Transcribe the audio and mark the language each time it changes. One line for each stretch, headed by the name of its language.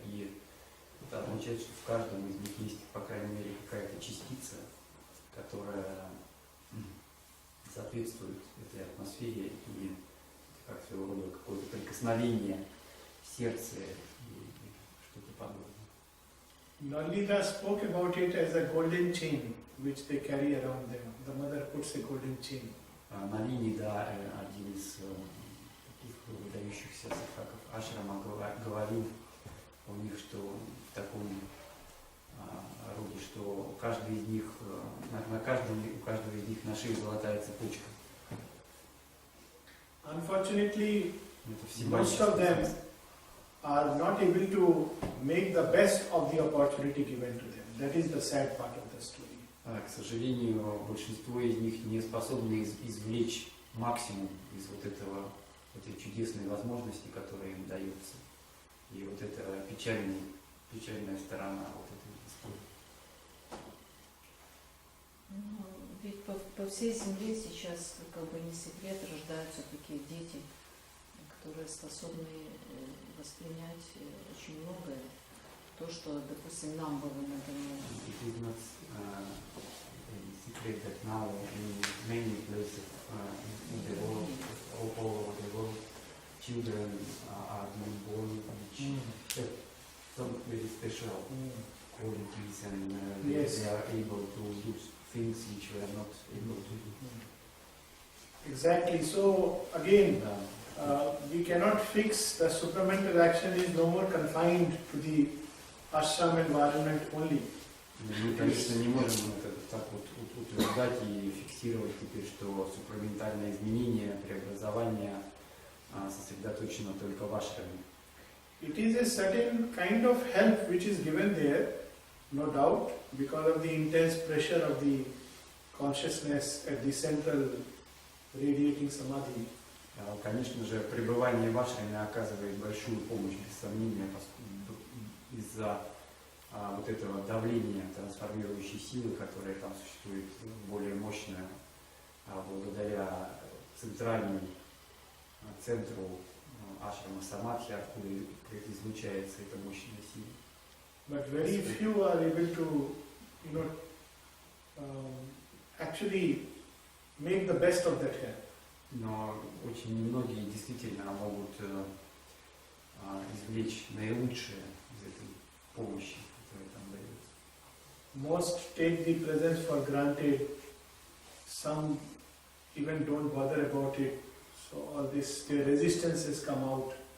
Russian: И это означает, что в каждом из них есть, по крайней мере, какая-то частица, которая соответствует этой атмосфере и как своего рода какое-то прикосновение сердца и что-то подобное.
English: Nalita spoke about it as a golden chain which they carry around them. The mother puts a golden chain.
Russian: Налини, да, один из таких выдающихся садхаков Ашрама говорил у них, что в таком роде, что каждый из них, у каждого из них на шее золотая цепочка.
English: Unfortunately,
Russian: Это
English: most of them are not able to make the best of the opportunity given to them. That is the sad part of the story.
Russian: К сожалению, большинство из них не способны извлечь максимум из этой чудесной возможности, которая им дается. И вот это печальная сторона вот этой истории. Ведь по всей земле сейчас, как бы не секрет, рождаются такие дети, которые способны воспринять очень многое. То, что, допустим, нам было надано.
English: It is not a secret that now in many places in the world, all over the world, children are being born which have some very special qualities and they are able to do things which we are not able to do. Exactly. So again, we cannot fix the supramental action is no more confined to the ashram environment only.
Russian: Мы, конечно, не можем это так вот утверждать и фиксировать теперь, что супраментальное изменение, преобразование сосредоточено только в ашраме.
English: It is a certain kind of help which is given there, no doubt, because of the intense pressure of the consciousness at the central radiating samadhi.
Russian: Конечно же, пребывание в ашраме оказывает большую помощь, без сомнения, из-за вот этого давления трансформирующей силы, которая там существует, более мощная, благодаря центральному центру ашрама самадхи, откуда излучается эта мощная сила.
English: But very few are able to, actually make the best of that help.
Russian: Но очень немногие действительно могут извлечь наилучшее из этой помощи, которая там дается.
English: Most take the presence for granted. Some even don't bother about it. So all this, their resistances come out.